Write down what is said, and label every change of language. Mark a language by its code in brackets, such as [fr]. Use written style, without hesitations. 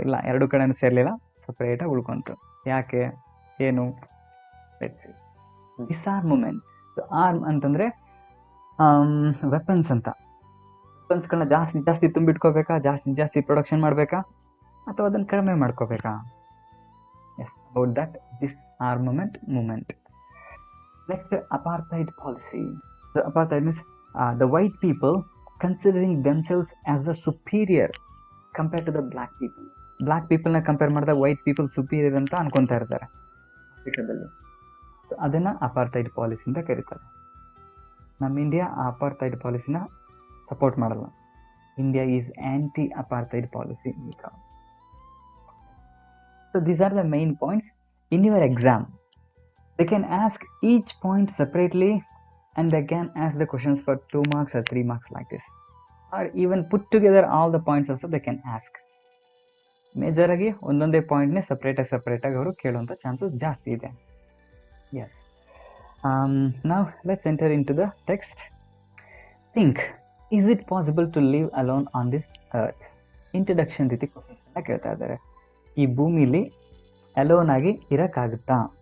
[kn] ಇಲ್ಲ, 2 ಕಡೆನೂ ಸೇರಲಿಲ್ಲ, ಸಪ್ರೇಟಾಗಿ ಉಳ್ಕೊಂತು. ಯಾಕೆ, ಏನು? ಡಿಸ್ಆರ್ಮಮೆಂಟ್. ಆರ್ಮ್ ಅಂತಂದರೆ ವೆಪನ್ಸ್ ಅಂತ. ವೆಪನ್ಸ್ಗಳನ್ನ ಜಾಸ್ತಿ ಜಾಸ್ತಿ ತುಂಬಿಟ್ಕೋಬೇಕಾ, ಜಾಸ್ತಿ ಪ್ರೊಡಕ್ಷನ್ ಮಾಡಬೇಕಾ, ಅಥವಾ ಅದನ್ನು ಕಡಿಮೆ ಮಾಡ್ಕೋಬೇಕಾ? [en] Yes, about that disarmament movement. Next, apartheid policy. So apartheid means the white people considering themselves as the superior compared to the black people. [kn] Black ಪೀಪಲ್ನ compare ಮಾಡಿದಾಗ ವೈಟ್ ಪೀಪಲ್ ಸುಪೀರಿಯರ್ ಅಂತ ಅನ್ಕೊತಾ ಇರ್ತಾರೆ ಆಫ್ರಿಕಾದಲ್ಲಿ. ಅದನ್ನು ಅಪಾರ್ಥೈಡ್ ಪಾಲಿಸಿ ಅಂತ ಕರೀತಾರೆ. ನಮ್ಮ ಇಂಡಿಯಾ ಆ ಅಪಾರ್ಥೈಡ್ ಪಾಲಿಸಿನ support ಮಾಡಲ್ಲ. [en] India is anti apartheid policy. So these are the main points in your exam. They can ask each point separately and they can ask the questions for 2 marks or 3 marks like this, or even put together all the points also they can ask. [kn] Major ಆಗಿ ಒಂದೊಂದೇ ಪಾಯಿಂಟ್ನೇ ಸಪ್ರೇಟಾಗಿ ಅವರು ಕೇಳುವಂಥ chances ಜಾಸ್ತಿ ಇದೆ. [en] Yes, ನಾವ್ let's enter into the text. Think, is it possible to live alone on this earth? [kn] Introduction ರೀತಿ ಕ್ವಶನ್ಸ್ನ ಕೇಳ್ತಾ ಇದ್ದಾರೆ. ಈ ಭೂಮಿಲಿ ಅಲೋನ್ ಆಗಿ ಇರೋಕ್ಕಾಗುತ್ತಾ?